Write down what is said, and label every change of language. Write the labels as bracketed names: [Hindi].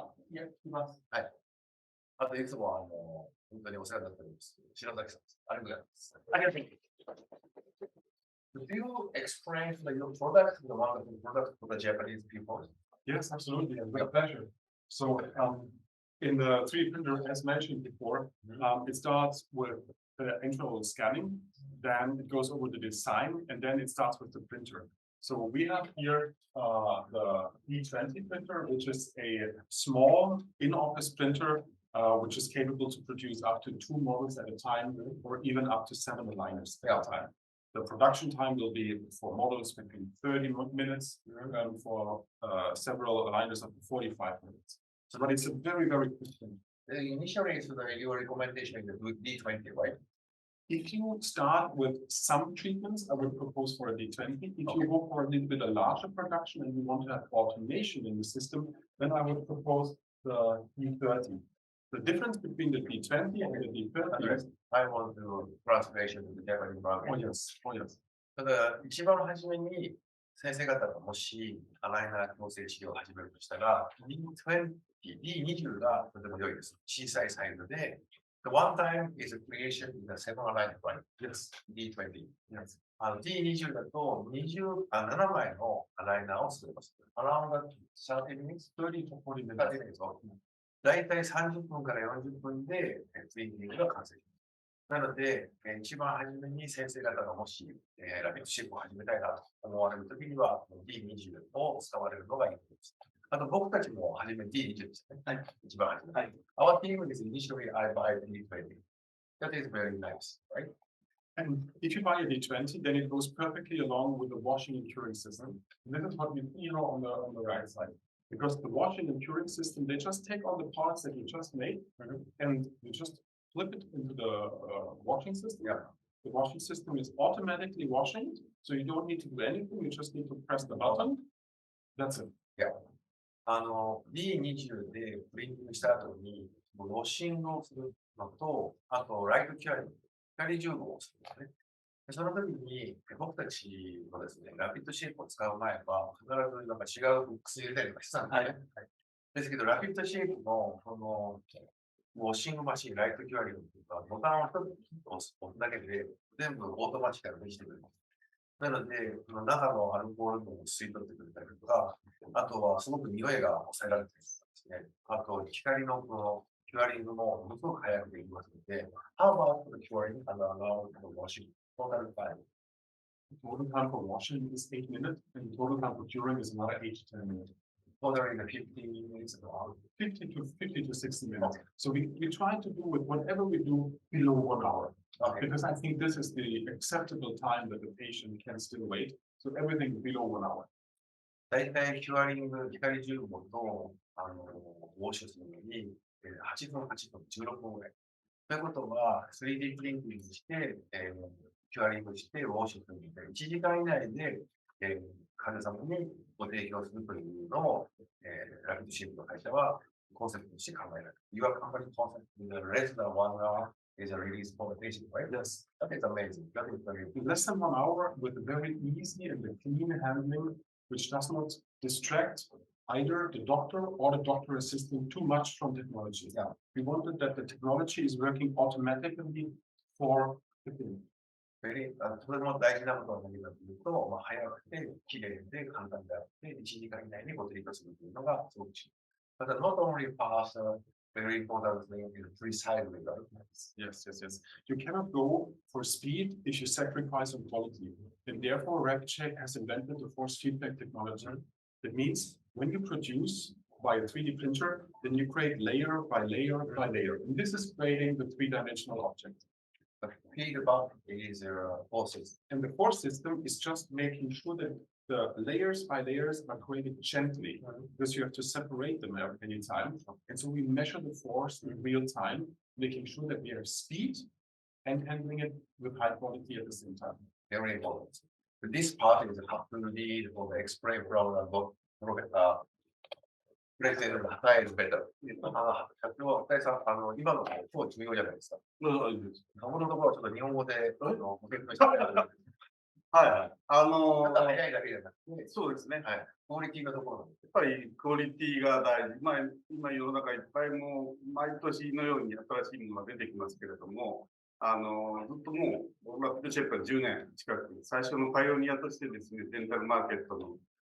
[Japanese] いや、聞きます。はい。あと、いつも本当にお世話になっております。白崎さんです。ありがとうございます。ありがとうございます。 [English] Do you explain your product, the wonderful product for the Japanese people? Yes, absolutely, and with pleasure. So, in the 3D printer, as mentioned before, it starts with the internal scanning, then it goes over the design, and then it starts with the printer. So we have here the E20 printer, which is a small in-office printer, which is capable to produce up to 2 models at a time, or even up to 7 aligners at a time. The production time will be for models between 30 minutes, and for several aligners up to 45 minutes. So, but it's a very, very quick thing. Initially, so your recommendation is the D20, right? If you start with some treatments, I would propose for a D20. If you go for a little bit a larger production and you want to have automation in the system, then I would propose the D30. The difference between the D20 and the D30 is I want to translation to the Japanese market. Oh yes, oh yes. [Japanese] ただ、一番初めに先生方がもしアライナー矯正治療を始めるとしたら、D20、D20 がとても良いです。小さいサイズで、 [English] The one time is a creation in the 7 alignment, right? Yes. D20. Yes. [Japanese] D20 だと7枚のアライナーを作ります。 [English] Around 30 minutes? 30 to 40 minutes. 30 minutes. [Japanese] だいたい30分から40分でツインニングが完成します。なので、一番初めに先生方がもし、ラピッドシェイプを始めたいなと思われるときには D20 を使われるのがいいです。あと僕たちも初め D20 ですね。はい。一番初め。はい。 [English] Our team is initially I buy D20. That is very nice, right? And if you buy a D20, then it goes perfectly along with the washing and curing system. And this is what we see on the right side. Because the washing and curing system, they just take all the parts that you just made and you just flip it into the washing system. Yeah. The washing system is automatically washing, so you don't need to do anything. You just need to press the button. That's it. Yeah. [Japanese] D20 でプリンティングした後に、ウォッシングをするのと、あと、ライトキャリング、光重合をするんですね。その時に、僕たちのですね、ラピッドシェイプを使う前は、必ずなんか違うボックス入れたりとかしてたんですね。はい。ですけど、ラピッドシェイプの、ウォッシングマシン、ライトキャリングとか、ボタンを1つ押すだけで、全部オートマチックでできてくれます。なので、中のアルコールを吸い取ってくれたりとか、あとはすごく匂いが抑えられてるんですね。あと、光のキュアリングもものすごく早くできますので、 [English] How about the curing and allow the washing? Total time. Total time for washing is 8 minutes, and total time for curing is another 8 to 10 minutes. Total in the 15 minutes around. 50 to 60 minutes. So we try to do with whatever we do below 1 hour. Okay. Because I think this is the acceptable time that the patient can still wait. So everything below 1 hour. [Japanese] だいたいキュアリング、光重合とウォッシュするのに8分、8分、16分ぐらい。ということは、3D プリンティングして、キュアリングして、ウォッシュするのに1時間以内で、患者様にご提供するというのを、ラピッドシェイプの会社はコンセプトとして考えられる。 [English] Your company concept in less than 1 hour is a release for the patient, right? Yes. That is amazing. That is very in less than 1 hour with a very easy and a clean handling, which does not distract either the doctor or the doctor assistant too much from technology. Yeah. We wanted that the technology is working automatically for the clinic. [Japanese] それも大事なことは何かというと、早くて、きれいで、簡単であって、1時間以内にご提供するというのがすごく重要。 [English] But not only fast, very important thing is precisely, right? Yes. You cannot go for speed if you sacrifice on quality. And therefore, Rapidshape has invented the force feedback technology. That means when you produce by a 3D printer, then you create layer by layer by layer. And this is creating the 3-dimensional object. The feedback is a force system. And the force system is just making sure that the layers by layers are created gently because you have to separate them at any time. And so we measure the force in real time, making sure that we have speed and handling it with high quality at the same time. Very important. This part is have to read or explain from the book. President Hatai is better. [Japanese] 社長、ハタイさん、今の超重要じゃないですか。このところはちょっと日本語で、ご説明してください。はい。早いだけじゃなくて、そうですね。はい。クオリティのところなんです。やっぱりクオリティが大事。今世の中いっぱいもう毎年のように新しいものが出てきますけれども、ずっともうラピッドシェイプは10年近く、最初のパイオニアとしてですね、デンタルマーケットの